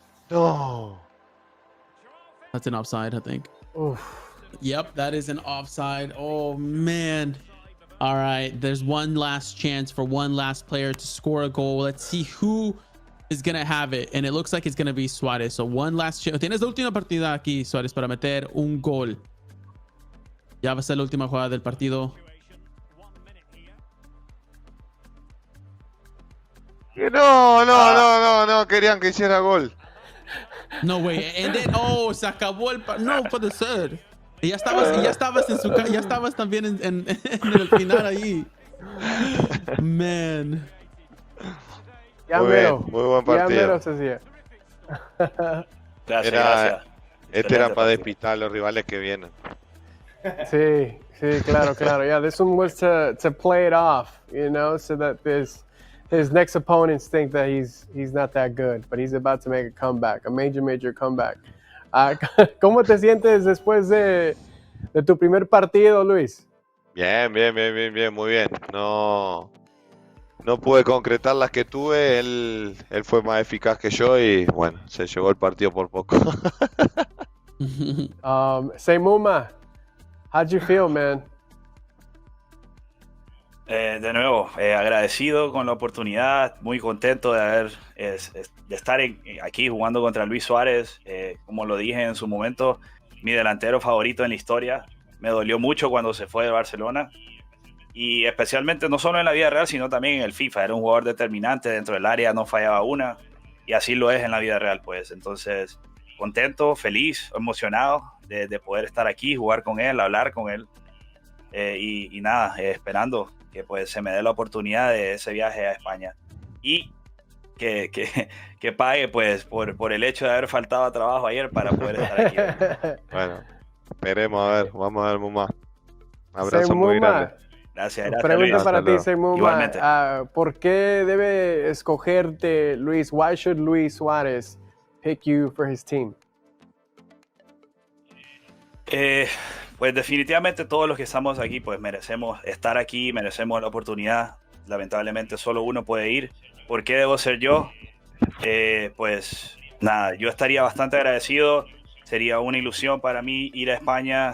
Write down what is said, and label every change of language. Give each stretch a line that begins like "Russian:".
English: No. That's an offside, I think. Oof. Yep, that is an offside. Oh, man. All right, there's one last chance for one last player to score a goal. Let's see who is going to have it. And it looks like it's going to be Suárez. So one last chance.
Spanish: Tienes la última partida aquí, Suárez, para meter un gol. Ya va a ser la última jugada del partido. No. Querían que hiciera gol.
English: No way. And then,
Spanish: se acabó el no puede ser. Y ya estabas en su ya estabas también en el final ahí.
English: Man.
Spanish: Muy buen partido. Gracias. Este era para despistar a los rivales que vienen. Sí, claro.
English: Yeah, this one was to play it off, so that his next opponents think that he's not that good, but he's about to make a comeback, a major comeback.
Spanish: ¿Cómo te sientes después de tu primer partido, Luis? Bien, muy bien. No pude concretar las que tuve, él fue más eficaz que yo y bueno, se llevó el partido por poco.
English: Seymuma, how'd you feel, man?
Spanish: De nuevo, agradecido con la oportunidad, muy contento de estar aquí jugando contra Luis Suárez. Como lo dije en su momento, mi delantero favorito en la historia. Me dolió mucho cuando se fue de Barcelona y especialmente no solo en la vida real, sino también en el FIFA. Era un jugador determinante dentro del área, no fallaba una y así lo es en la vida real, pues. Entonces, contento, feliz, emocionado de poder estar aquí, jugar con él, hablar con él y nada, esperando que pues se me dé la oportunidad de ese viaje a España y que pague pues por el hecho de haber faltado a trabajo ayer para poder estar aquí. Bueno, esperemos vamos a ver Muma. Un abrazo muy grande. Gracias. Pregunta Luis. para ti, Seymuma. Igualmente. ¿Por qué debe escogerte Luis?
English: Why should Luis Suárez pick you for his team?
Spanish: Pues definitivamente todos los que estamos aquí pues merecemos estar aquí, merecemos la oportunidad. Lamentablemente solo uno puede ir. ¿Por qué debo ser yo? Pues nada, yo estaría bastante agradecido. Sería una ilusión para mí ir a España.